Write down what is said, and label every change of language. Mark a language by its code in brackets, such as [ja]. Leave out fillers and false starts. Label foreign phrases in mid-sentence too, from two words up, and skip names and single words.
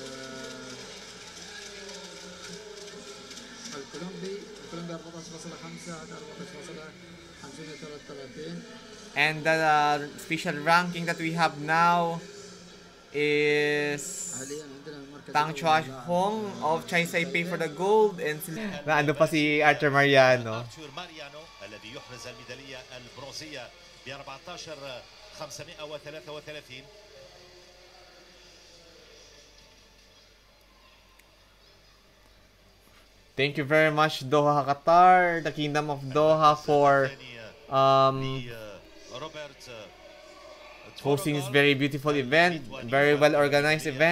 [en] And the special ranking that we have now is Tang Chua Hong of Chai Saipei for the gold and [tl] naando pa si [en] Arthur Mariano. [ar] الذي يحرز الميدالية البرونزية ب 14,533. [en] Thank you very much Doha Qatar, the Kingdom of Doha for hosting this very beautiful event, very well organized event.